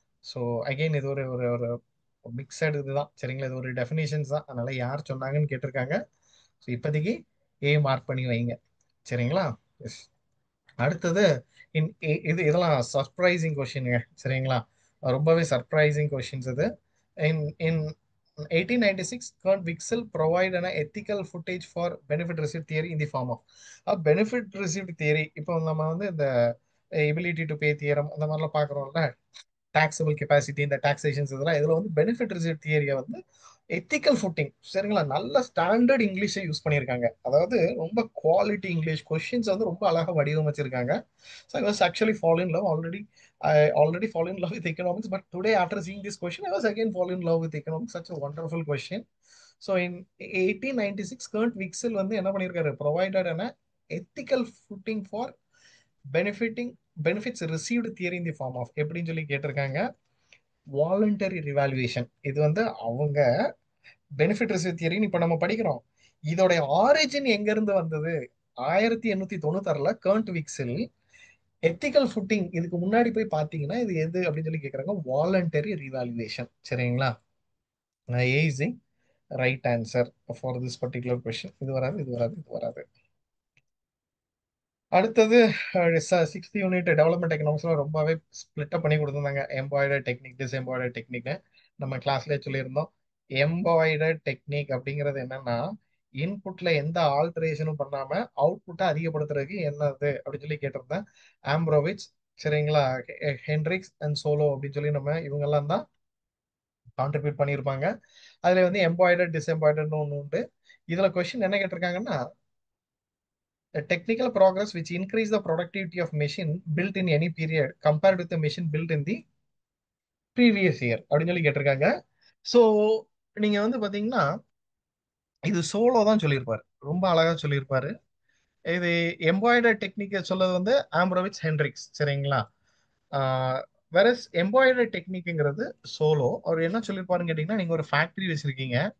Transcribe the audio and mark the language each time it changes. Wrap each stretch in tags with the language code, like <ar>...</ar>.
<ta>So again இது ஒரு ஒரு ஒரு மிக்சடு இதுதான். சரிங்களா? இது ஒரு டெஃபினேஷன்ஸ் தான். அதனால யார் சொன்னாங்கன்னு கேட்டிருக்காங்க. ஸோ இப்போதைக்கு ஏ மார்க் பண்ணி வைங்க. சரிங்களா? எஸ். அடுத்தது இது இதெல்லாம் சர்ப்ரைசிங் கொஷினுங்க. சரிங்களா? ரொம்பவே சர்ப்ரைசிங் கொஷின்ஸ் இது.</ta> <en>In 1896, Kurt Wixell provided an ethical footage for benefit received theory in the form of benefit received theory.</en> <ta>இப்போ நம்ம வந்து இந்த எபிலிட்டி டு பே தியரம் அந்த மாதிரிலாம் பார்க்குறோம்ல, டாக்ஸபிள் கெப்பாசிட்டி, இந்த டாக்ஸேஷன்ஸ் இதெல்லாம் இதுல வந்து பெனிஃபிட் ரிசீவ் தியரியை வந்து எத்திக்கல் ஃபுட்டிங், சரிங்களா, நல்ல ஸ்டாண்டர்ட் இங்கிலீஷை யூஸ் பண்ணியிருக்காங்க. அதாவது ரொம்ப குவாலிட்டி இங்கிலீஷ் கொஸ்டின்ஸ் வந்து ரொம்ப அழகாக வடிவமைச்சிருக்காங்க.</ta> <en>So I was actually fallen in love already. I already fall in love with economics, but today after seeing this question, I was again fall in love with economics. Such a wonderful question. So in 1896, Kurt Wixell</en> <ta>வந்து என்ன பண்ணியிருக்காரு?</ta> <en>Provided an ethical footing for benefiting benefits received theory in the form of</en> <ta>எப்படின்னு சொல்லி கேட்டிருக்காங்க.</ta> <en>Voluntary revaluation.</en> <ta>இது வந்து அவங்க benefit receive தியரின்னு இப்ப நம்ம படிக்கிறோம். இதோடைய ஆரிஜின் எங்க இருந்து வந்தது? 1896ல கர்ண்ட் விக்ஸில் எத்திக்கல் ஃபுட்டிங். இதுக்கு முன்னாடி போய் பாத்தீங்கன்னா இது எது அப்படின்னு சொல்லி கேக்குறாங்க. Voluntary revolution. சரிங்களா?</ta> <en>Easy right answer for this particular question.</en> <ta>இது வராது, இது வராது, இது வராது. அடுத்தது சிக்ஸ்த் யூனிட் டெவலப்மெண்ட் எக்கனாமிக்ஸ்ல ரொம்பவே ஸ்பிளிட் பண்ணி கொடுத்துருந்தாங்க. எம்பாய்டர் டெக்னிக், டிஸ்எம்பாய்டர் டெக்னிக்னு நம்ம கிளாஸ்ல சொல்லியிருந்தோம். எம்பாய்டர் டெக்னிக் அப்படிங்கிறது என்னன்னா, இன்புட்ல எந்த ஆல்டரேஷனும் பண்ணாம அவுட்புட்டை அதிகப்படுத்துறதுக்கு என்னது அப்படின்னு சொல்லி கேட்டிருந்தேன். ஆம்ப்ரோவிச், சரிங்களா, ஹென்ரிக்ஸ் அண்ட் சோலோ அப்படின்னு சொல்லி நம்ம இவங்கெல்லாம் தான் கான்ட்ரிபியூட் பண்ணியிருப்பாங்க. அதுல வந்து எம்பாய்டர் டிஸ்எம்பாய்டர்னு ஒன்று உண்டு. இதுல கொஸ்டின் என்ன கேட்டிருக்காங்கன்னா,</ta> <en>a technical progress which increase the productivity of machine built in any period compared with the machine built in the previous year</en> <ta>அப்படின்னு சொல்லி கேட்டிருக்காங்க. ஸோ நீங்க வந்து பாத்தீங்கன்னா இது சோலோ தான் சொல்லியிருப்பாரு, ரொம்ப அழகா சொல்லியிருப்பாரு. இது எம்பாய்டர் டெக்னிக் சொல்றது வந்து ஆம்ப்ரோவிச் ஹென்ரிக்ஸ், சரிங்களா. Versus எம்பாய்டர் டெக்னிக்ங்கிறது solo. அவர் என்ன சொல்லியிருப்பாருன்னு கேட்டீங்கன்னா, நீங்க ஒரு ஃபேக்டரி வச்சிருக்கீங்க.</ta>